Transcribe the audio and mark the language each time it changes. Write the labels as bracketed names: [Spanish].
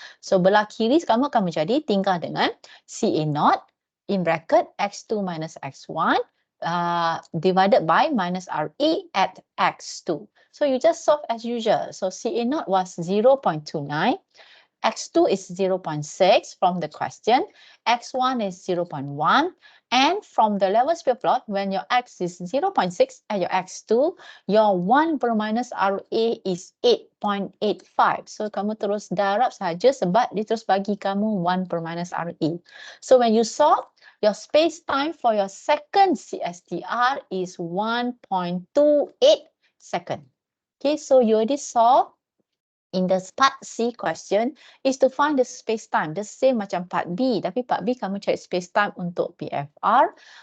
[Malay] So belah kiri kamu akan menjadi tinggal dengan CA0 [English] in bracket x2 minus x1 divided by minus RE at x2. So you just solve as usual. So CA0 was 0.29. X2 is 0.6 from the question, X1 is 0.1, and from the level sphere plot, when your X is 0.6 and your X2, your 1 per minus RA is 8.85. [Malay] So kamu terus darab saja sebab dia terus bagi kamu 1 per minus RA. [English] So when you solve, your space time for your second CSTR is 1.28 second. Okay, so you already solved. In the part C question is to find the space time, the same macam part B, [Malay] tapi part B kamu cari space time untuk PFR.